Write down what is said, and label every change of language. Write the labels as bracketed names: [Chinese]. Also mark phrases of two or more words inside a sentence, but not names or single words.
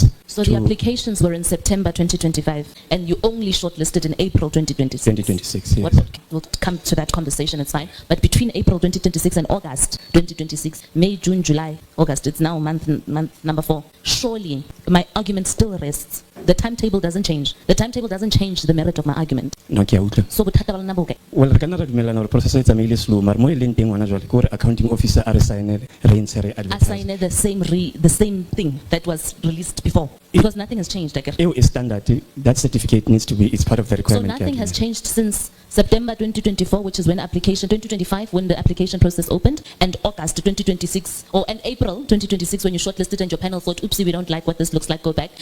[English] So the applications were in September 2025, and you only shortlisted in April 2026. 2026, yes. We'll come to that conversation, it's fine. But between April 2026 and August 2026, May, June, July, August, it's now month number 4. Surely, my argument still rests. The timetable doesn't change. The timetable doesn't change the merit of my argument. No, [Southern Sotho] ke a utlwa. So bothata ba lona bo kae? Well, re kana re dumellana gore process e tsamaile slow, mara mo e leng teng ngwana jwale ke gore [English] accounting officer [Southern Sotho] a re signele re ntshe re advertise. [English] Assign the same thing that was released before. Because nothing has changed, I guess. Eo is standard. That certificate needs to be, it's part of the So requirement. nothing has changed since September 2024, which is when 2025, when the application process opened, and August 2026, and April 2026, when you shortlisted and your panel thought, oopsie, we don't like what this looks like, go back.